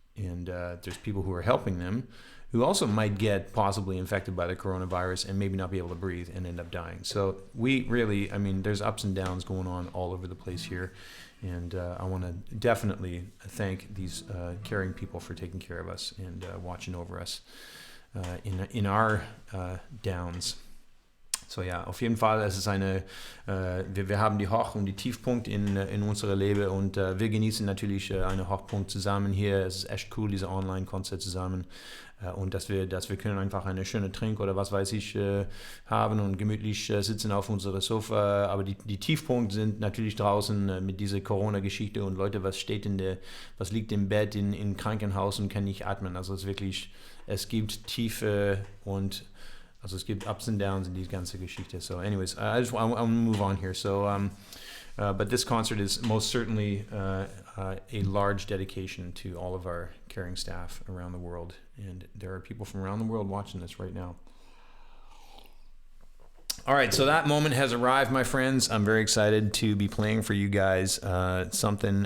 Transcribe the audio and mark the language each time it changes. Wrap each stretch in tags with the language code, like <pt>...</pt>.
<en>And there's people who are helping them who also might get possibly infected by the coronavirus and maybe not be able to breathe and end up dying. So we really, there's ups and downs going on all over the place here. And I want to definitely thank these caring people for taking care of us and watching over us. In our Downs.</en> <de>So auf jeden Fall, es ist wir haben die Hoch- und die Tiefpunkt in unserer Leben und wir genießen natürlich einen Hochpunkt zusammen hier. Es ist echt cool, diese Online-Konzert zusammen und dass wir können einfach eine schöne Trink oder was weiß ich haben und gemütlich sitzen auf unserem Sofa. Aber die Tiefpunkte sind natürlich draußen mit dieser Corona-Geschichte und Leute, was liegt im Bett in Krankenhaus und kann nicht atmen. Also es gibt Tiefe und es gibt</de> <en>Ups and Downs</en> <de>in die ganze Geschichte.</de> <en>So anyways, I want to move on here. So, but this concert is most certainly a large dedication to all of our caring staff around the world. And there are people from around the world watching this right now. All right, so that moment has arrived, my friends. I'm very excited to be playing for you guys something.</en>